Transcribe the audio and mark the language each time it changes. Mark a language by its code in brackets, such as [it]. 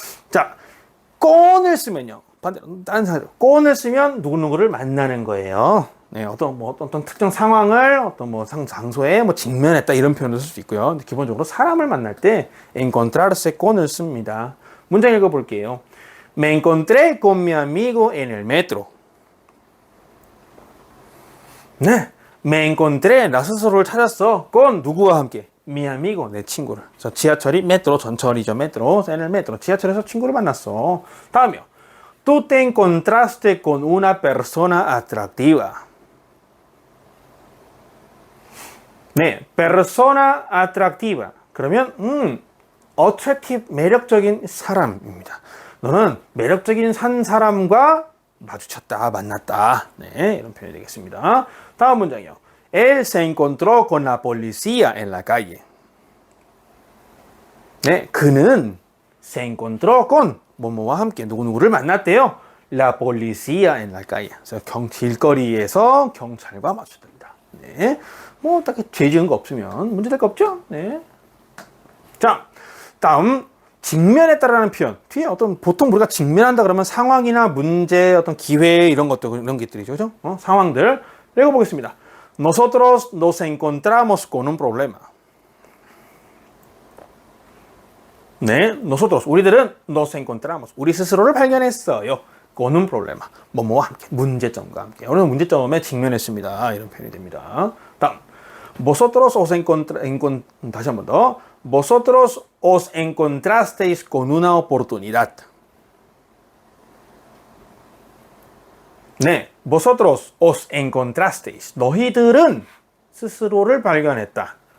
[ko] 자, con을 쓰면요. 반대로 다른 상태로 con을 쓰면 누구누구를 만나는 거예요. 네, 어떤 특정 상황을 장소에 직면했다 이런 표현을 쓸 수 있고요. 근데 기본적으로 사람을 만날 때 encontrarse con을 씁니다. 문장 읽어볼게요. [es] Me encontré con mi amigo en el metro. [ko] 네, [es] me encontré [ko] 나 스스로를 찾았어. con 누구와 함께? [es] mi amigo [ko] 내 친구를. 그래서 지하철이 metro 전철이죠. [es] metro, en el metro [ko] 지하철에서 친구를 만났어. 다음이요. [es] Tú te encontraste con una persona atractiva. 네, persona atractiva. [ko] 그러면 attractive 매력적인 사람입니다. 너는 매력적인 한 사람과 마주쳤다, 만났다. 네, 이런 표현이 되겠습니다. 다음 문장이요. [es] Él se encontró con la policía en la calle. [ko] 네, 그는 [es] se encontró con [ko] 뭐뭐와 함께 누구누구를 만났대요. [es] La policía en la calle. [ko] 그래서 길거리에서 경찰과 마주쳤답니다. 네. 딱히 죄 지은 거 없으면 문제될 거 없죠? 네. 자, 다음 직면했다라는 표현. 뒤에 보통 우리가 직면한다 그러면 상황이나 문제, 어떤 기회 이런 것들이죠. 그죠? 상황들 읽어보겠습니다. [es] Nosotros nos encontramos con un problema. [ko] 네, nosotros 우리들은 [es] nos encontramos [ko] 우리 스스로를 발견했어요. [es] con un problema [ko] 뭐뭐와 함께 문제점과 함께 오늘 문제점에 직면했습니다. 이런 표현이 됩니다. [es] 다음 vosotros os [ko] 다시 한 번 더 [es] vosotros os encontrasteis con una oportunidad. [ko] 네, [es] vosotros os encontrasteis [ko] 너희들은 스스로를 발견했다.